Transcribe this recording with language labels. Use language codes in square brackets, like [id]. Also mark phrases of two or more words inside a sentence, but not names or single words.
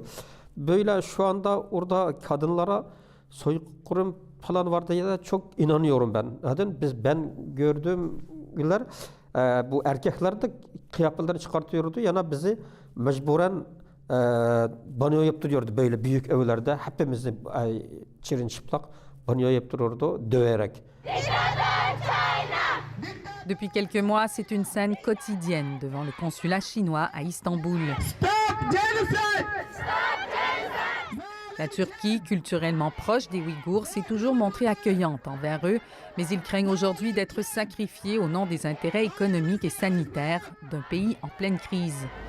[tr] Böyle şu anda orada kadınlara soykırım falan var diye de çok inanıyorum ben. Ben gördüğüm günler bu erkekler de kıyafetlerini çıkartıyordu. Yani bizi mecburen banyo yaptırıyordu böyle büyük evlerde. Hepimizi çirin çıplak banyo yaptırıyordu döverek. [fr] Depuis quelques mois, c'est une scène quotidienne devant le consulat chinois à Istanbul. La Turquie, culturellement proche des Ouïghours, s'est toujours montrée accueillante envers eux, mais ils craignent aujourd'hui d'être sacrifiés au nom des intérêts économiques et sanitaires d'un pays en pleine crise.